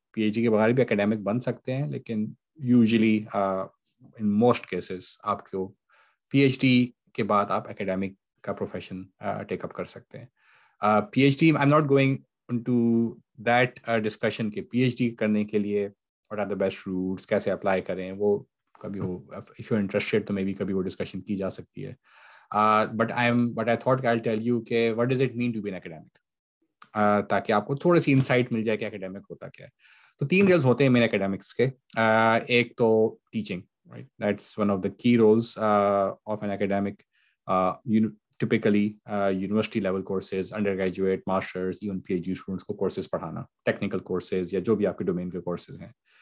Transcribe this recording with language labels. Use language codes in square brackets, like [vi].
[hi] PhD के बगैर भी एकेडमिक बन सकते हैं, लेकिन यूजुअली इन मोस्ट केसेस आपको पीएचडी के बाद आप एकेडमिक का प्रोफेशन टेकअप कर सकते हैं. PhD, I am not going into that discussion कि पीएचडी करने के लिए what are the best roots, कैसे अप्लाई करें, वो कभी हो, इफ यू आर इंटरेस्टेड तो मे बी कभी वो डिस्कशन की जा सकती है. [en] But I thought I'll tell you कि what does it mean to be an academic, ताकि आपको थोड़ी सी इंसाइट मिल जाए कि एकेडमिक होता क्या है. [hi] तो 3 रोल्स होते हैं मेरे एकेडमिक्स के. एक तो teaching, right, that's one of the key roles of an academic. Typically university level courses, under graduate, masters, even PhD students को कोर्सेज पढ़ाना, टेक्निकल कोर्सेज या जो भी आपके डोमेन के कोर्सेज हैं.